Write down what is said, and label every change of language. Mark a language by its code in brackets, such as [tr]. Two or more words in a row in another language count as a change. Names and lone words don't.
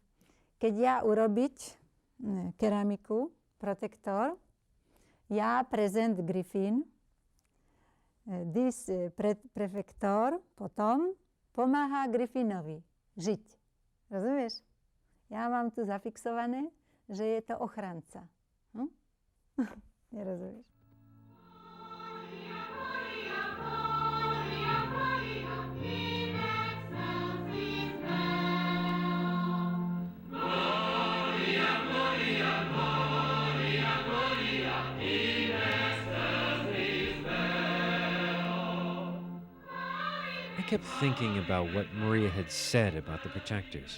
[sk] Keď ja urobiť keramiku, protektor, ja prezent Grifin, this prefektor potom pomáha Grifinovi žiť. Rozumieš? Ja mám tu zafixované, že je to ochranca. Nerozumieš? [en] I kept thinking about what Maria had said about the protectors.